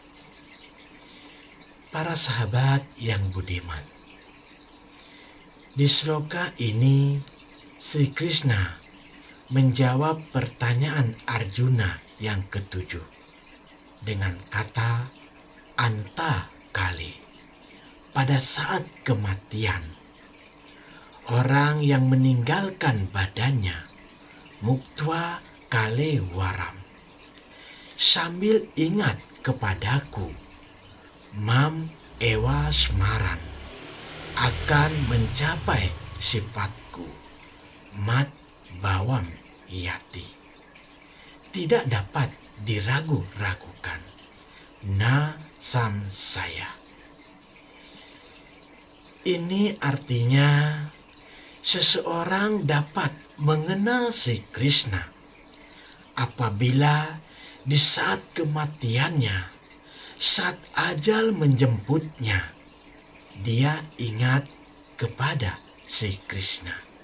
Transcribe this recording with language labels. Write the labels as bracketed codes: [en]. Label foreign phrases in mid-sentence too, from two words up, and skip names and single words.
[id] Para sahabat yang budiman, di sloka ini Sri Krishna menjawab pertanyaan Arjuna yang ketujuh dengan kata [sa] अन्तकाले. [id] Pada saat kematian, orang yang meninggalkan badannya [sa] मुक्त्वा कलेवरम्, [id] sambil ingat kepadaku, [sa] मामेव स्मरन्, [id] akan mencapai sifatku, [sa] मद्भावं याति, [id] tidak dapat diragu-ragukan, [sa] न संशयः. [id] Ini artinya seseorang dapat mengenal Sri Krishna apabila di saat kematiannya, saat ajal menjemputnya, dia ingat kepada Sri Krishna.